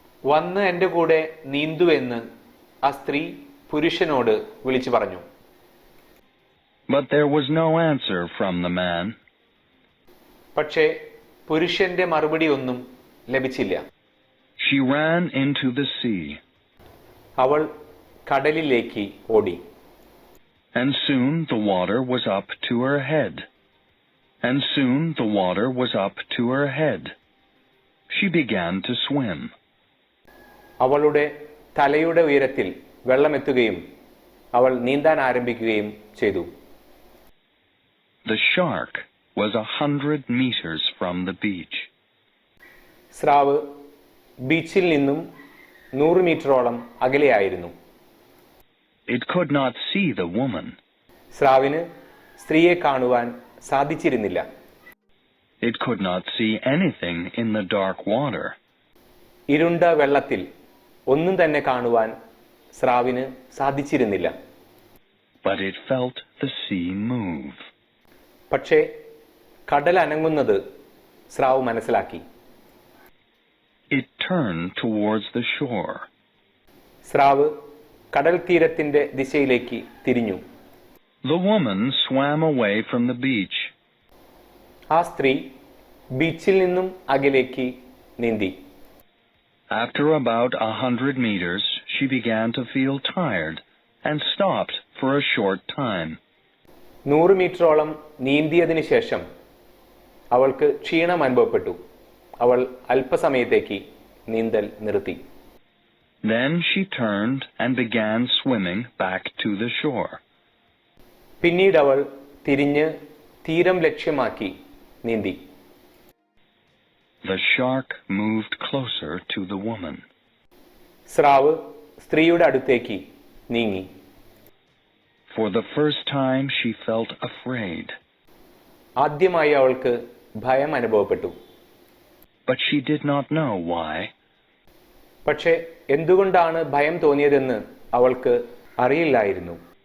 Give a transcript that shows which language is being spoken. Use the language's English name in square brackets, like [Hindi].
[Malayalam] വന്ന് എൻ്റെ കൂടെ നീന്തുവെന്ന് ആ സ്ത്രീ പുരുഷനോട് വിളിച്ചു പറഞ്ഞു. [English] But there was no answer from the man. [Malayalam] പക്ഷേ പുരുഷന്റെ മറുപടി ഒന്നും ലഭിച്ചില്ല. [English] She ran into the sea. [Malayalam] അവൾ കടലിലേക്ക് ഓടി. [English] And soon the water was up to her head. And soon the water was up to her head. She began to swim. [Malayalam] അവളുടെ തലയുടെ ഉയരത്തിൽ വെള്ളമെത്തുകയും അവൾ നീന്താൻ ആരംഭിക്കുകയും ചെയ്തു. [English] The shark was 100 meters from the beach. [Malayalam] സ്രാവ് ബീച്ചിൽ നിന്നും 100 മീറ്ററോളം അകലെയായിരുന്നു. [English] It could not see the woman. [Malayalam] സ്രാവിന് സ്ത്രീയെ കാണുവാൻ സാധിച്ചിരുന്നില്ല. [English] It could not see anything in the dark water. [Malayalam] ഇരുണ്ട വെള്ളത്തിൽ ഒന്നും തന്നെ കാണുവാൻ സ്രാവിന് സാധിച്ചിരുന്നില്ല. [English] But it felt the sea move. [Malayalam] പക്ഷേ കടൽ അനങ്ങുന്നത് സ്രാവ് മനസ്സിലാക്കി. [English] It turned towards the shore. [Malayalam] സ്രാവ് കടൽ തീരത്തിന്റെ ദിശയിലേക്ക് തിരിഞ്ഞു. [English] The woman swam away from the beach. [Malayalam] ആ സ്ത്രീ ബീച്ചിൽ നിന്നും അകലേക്ക് നീന്തി. [English] After about 100 meters, she began to feel tired and stopped for a short time. [Malayalam] 100 മീറ്ററോളം നീന്തിയതിനു ശേഷം അവൾക്ക് ക്ഷീണം അനുഭവപ്പെട്ടു. അവൾ അല്പസമയത്തേക്ക് നീന്തൽ നിർത്തി. [English] Then she turned and began swimming back to the shore. [Malayalam] പിന്നീട് അവൾ തിരിഞ്ഞ് തീരം ലക്ഷ്യമാക്കി നീന്തി. [English] The shark moved closer to the woman. [Malayalam] സ്രാവ് സ്ത്രീയുടെ അടുത്തേക്ക് നീങ്ങി. [English] For the first time she felt afraid. [Malayalam] ആദ്യമായി അവൾക്ക് ഭയം അനുഭവപ്പെട്ടു. [English] But she did not know why. [Malayalam] പക്ഷേ എന്തുകൊണ്ടാണ് ഭയം തോന്നിയതെന്ന് അവൾക്ക് അറിയില്ലായിരുന്നു.